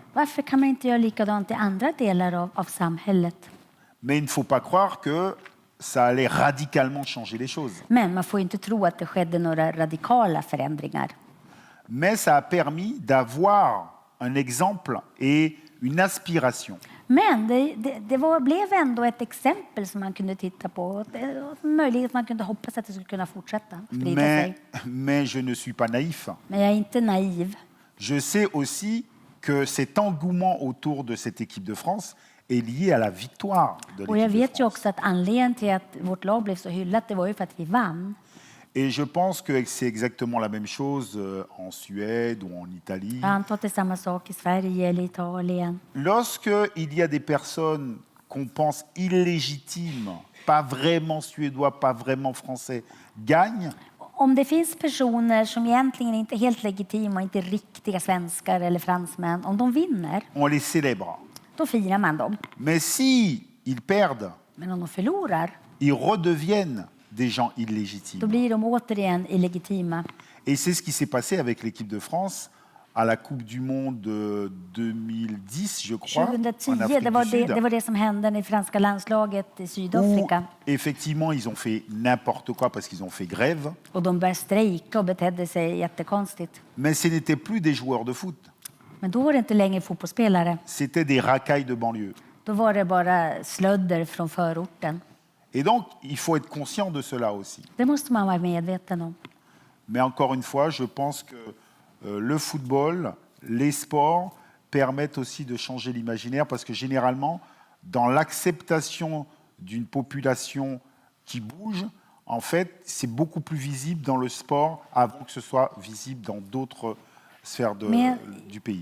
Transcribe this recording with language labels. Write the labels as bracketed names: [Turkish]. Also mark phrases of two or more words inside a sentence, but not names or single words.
[Swedish] Varför kan man inte göra likadant i andra delar av samhället? [French] Mais il ne faut pas croire que ça allait radicalement changer les choses. [Swedish] Men man får inte tro att det skedde några radikala förändringar. [French] Mais ça a permis d'avoir un exemple et une aspiration. [Swedish] Men det blev ändå ett exempel som man kunde titta på. Och en möjlighet man kunde hoppas att det skulle kunna fortsätta sprida sig. [French] Mais je ne suis pas naïf. [Swedish] Men jag är inte naiv. [French] Je sais aussi que cet engouement autour de cette équipe de France est lié à la victoire de [Swedish] Och jag [French] l'équipe de [Swedish] vet ju [French] France. [Swedish] också att anledningen till att vårt lag blev så hyllat, det var ju för att vi vann. [French] Et je pense que c'est exactement la même chose en Suède ou en Italie. [Swedish] Jag antar att det är samma sak i Sverige eller Italien. [French] Lorsque il y a des personnes qu'on pense illégitimes, pas vraiment suédois, pas vraiment français, gagnent, [Swedish] Om det finns personer som egentligen inte är helt legitima och inte riktiga svenskar eller fransmän, om de vinner, [French] on les célèbre. [Swedish] då firar man dem. [French] Mais si ils perdent, [Swedish] Men om de förlorar, [French] ils redeviennent des gens [Swedish] då [French] illégitimes. [Swedish] blir de återigen illegitima. [French] Et c'est ce qui s'est passé avec l'équipe de France à la Coupe du Monde 2010, je crois, en [Swedish] 2010, [French] Afrique [Swedish] det var [French] du Sud, [Swedish] det var det som hände i det franska landslaget i [French] où [Swedish] Sydafrika. [French] effectivement ils ont fait n'importe quoi parce qu'ils ont fait grève, [Swedish] Och de började strejka och betedde sig jättekonstigt. [French] mais ce n'étaient plus des joueurs de foot, [Swedish] Men då var det inte längre fotbollsspelare. [French] c'était des racailles de banlieue. [Swedish] Då var det bara slödder från förorten. [French] Et donc, il faut être conscient de cela aussi. [Swedish] Det måste man vara medveten om. [French] Mais encore une fois, je pense que le football, les sports permettent aussi de changer l'imaginaire parce que généralement, dans l'acceptation d'une population qui bouge, en fait, c'est beaucoup plus visible dans le sport avant que ce soit visible dans d'autres sphères du pays.